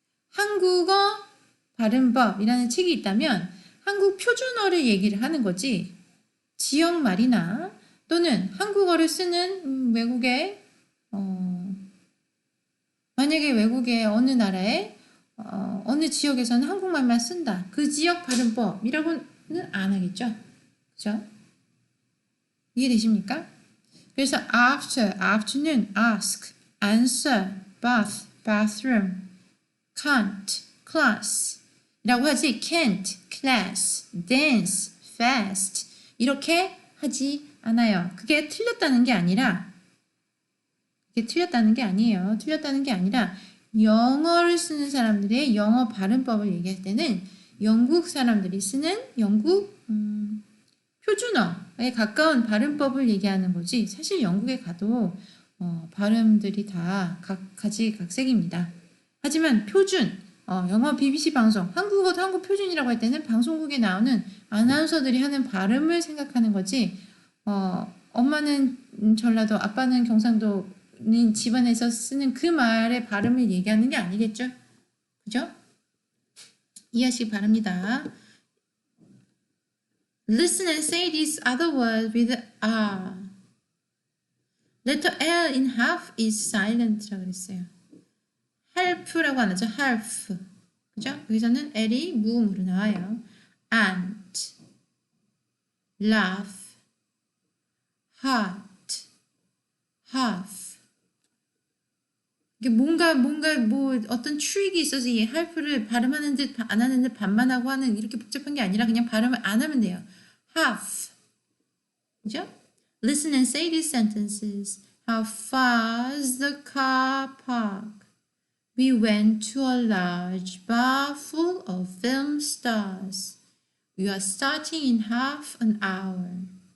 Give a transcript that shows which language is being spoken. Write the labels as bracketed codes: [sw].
[ko] 한국어 발음법이라는 책이 있다면 한국 표준어를 얘기를 하는 거지 지역말이나 또는 한국어를 쓰는 외국의 만약에 외국의 어느 나라에 어느 지역에서는 한국말만 쓴다. 그 지역 발음법이라고는 안 하겠죠. 그죠? 이해되십니까? 그래서 [en] after, afternoon, ask, answer, bath, bathroom, can't, class [ko] 이라고 하지 [en] can't, class, dance, fast [ko] 이렇게 하지 않아요. 그게 틀렸다는 게 아니라 틀렸다는 게 아니에요. 틀렸다는 게 아니라 영어를 쓰는 사람들의 영어 발음법을 얘기할 때는 영국 사람들이 쓰는 영국 표준어에 가까운 발음법을 얘기하는 거지 사실 영국에 가도 발음들이 다 가지각색입니다. 하지만 표준, 영어 BBC 방송, 한국어도 한국 표준이라고 할 때는 방송국에 나오는 아나운서들이 하는 발음을 생각하는 거지 엄마는 전라도, 아빠는 경상도 집안에서 쓰는 그 말의 발음을 얘기하는 게 아니겠죠? 그죠? 이해하시기 바랍니다. [en] Listen and say these other words with R. Letter L in half is silent [ko] 라고 그랬어요. help라고 안 하죠. half. 그죠? 여기서는 L이 무음으로 나와요. [en] ant, laugh, heart, half. [ko] 이게 뭔가 뭐 어떤 추익이 있어서 이 할프를 발음하는 듯 안 하는 듯 반만 하고 하는 이렇게 복잡한 게 아니라 그냥 발음을 안 하면 돼요. half. 그죠? [en] Listen and say these sentences. How far is the car park? We went to a large bar full of film stars. We are starting in half an hour.